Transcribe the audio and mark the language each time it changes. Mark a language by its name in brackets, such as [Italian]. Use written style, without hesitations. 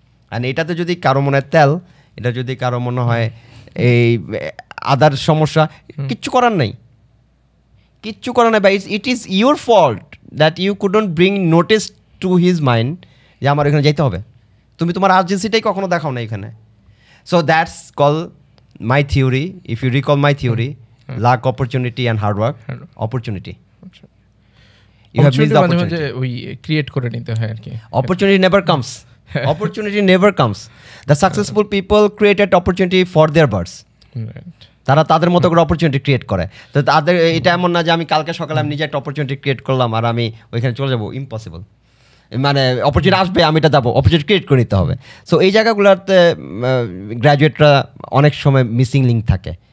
[Bangla] And এটাতে যদি কারো মনে হয় তেল, এটা যদি কারো মনে হয় এই আদার সমস্যা, কিচ্ছু করার নাই, কিচ্ছু করার নাই। [English] by it is your fault that you couldn't bring notice to his mind [Bangla] যে আমার এখানে যাইতে হবে। তুমি তোমার আর্জেন্সিটাই কখনো দেখাও না এখানে। [English] So that's call my theory, if you recall my theory, luck opportunity and hard work opportunity. You have missed the opportunity. [Bangla] ওই ক্রিয়েট করে নিতে হয় আর কি। [English] Opportunity never comes. Opportunity never comes. The successful people created opportunity for their birds. [Bangla] তারা তাদের মতো করে opportunity create করে। তো তাদের এটা এমন না যে আমি কালকে সকালে আমি নিজে একটা অপরচুনিটি ক্রিয়েট করলাম আর আমি ওইখানে চলে যাবো, ইম্পসিবল। মানে অপরচুনিটি আসবে, আমি এটা যাবো, অপরচুনিটি ক্রিয়েট করে নিতে হবে। সো এই জায়গাগুলোতে গ্র্যাজুয়েটরা অনেক সময় মিসিং লিঙ্ক থাকে।